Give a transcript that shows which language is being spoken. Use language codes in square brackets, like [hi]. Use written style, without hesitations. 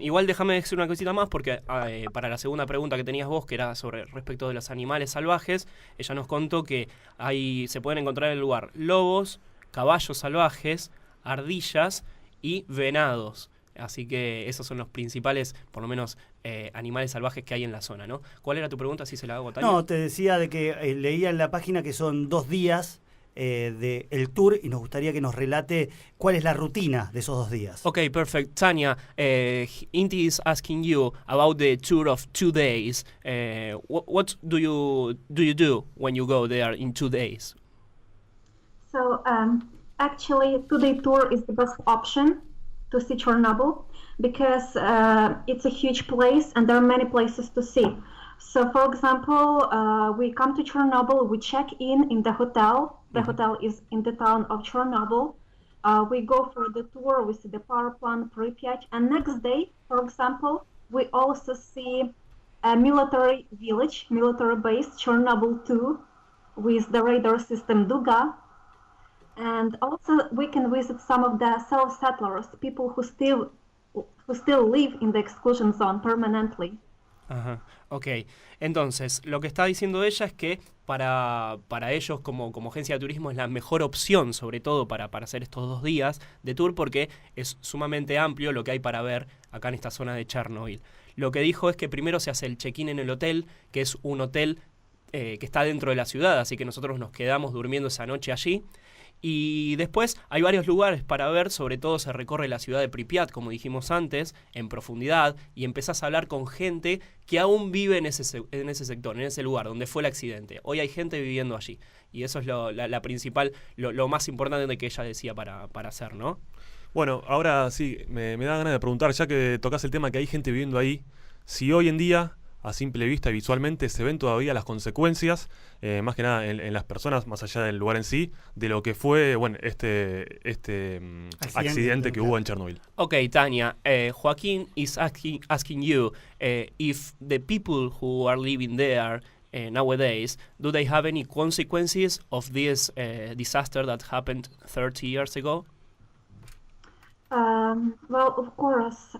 [es] Igual déjame decir una cosita más porque para la segunda pregunta que tenías vos, que era sobre respecto de los animales salvajes, ella nos contó que se pueden encontrar en el lugar lobos, caballos salvajes, ardillas y venados. Así que esos son los principales, por lo menos, animales salvajes que hay en la zona, ¿no? ¿Cuál era tu pregunta? Si se la hago a Tania. No, te decía de que leía en la página que son 2 días del tour y nos gustaría que nos relate cuál es la rutina de esos 2 días. [en] Okay, perfect. Tanya, Inti is asking you about the tour of 2 days. What do you do when you go there in 2 days? So actually, 2-day tour is the best option to see Chernobyl because it's a huge place and there are many places to see. So, for example, we come to Chernobyl, we check in the hotel. The hotel is in the town of Chernobyl. We go for the tour, we see the power plant, Pripyat, and next day, for example, we also see a military village, military base, Chernobyl 2, with the radar system Duga. And also we can visit some of the self-settlers, people who still live in the exclusion zone permanently. [es] Ajá, ok. Entonces, lo que está diciendo ella es que para ellos como agencia de turismo es la mejor opción, sobre todo para hacer estos 2 días de tour, porque es sumamente amplio lo que hay para ver acá en esta zona de Chernobyl. Lo que dijo es que primero se hace el check-in en el hotel, que es un hotel que está dentro de la ciudad, así que nosotros nos quedamos durmiendo esa noche allí. Y después hay varios lugares para ver, sobre todo se recorre la ciudad de Pripyat, como dijimos antes, en profundidad, y empezás a hablar con gente que aún vive en ese sector, en ese lugar donde fue el accidente. Hoy hay gente viviendo allí, y eso es la principal, lo más importante de que ella decía para hacer, ¿no? Bueno, ahora sí, me da ganas de preguntar, ya que tocas el tema que hay gente viviendo ahí, si hoy en día, a simple vista y visualmente, se ven todavía las consecuencias, más que nada en las personas, más allá del lugar en sí, de lo que fue este accidente que hubo en Chernobyl. [en] Okay, Tanya, Joaquín is asking you if the people who are living there nowadays, do they have any consequences of this disaster that happened 30 years ago? Well, of course.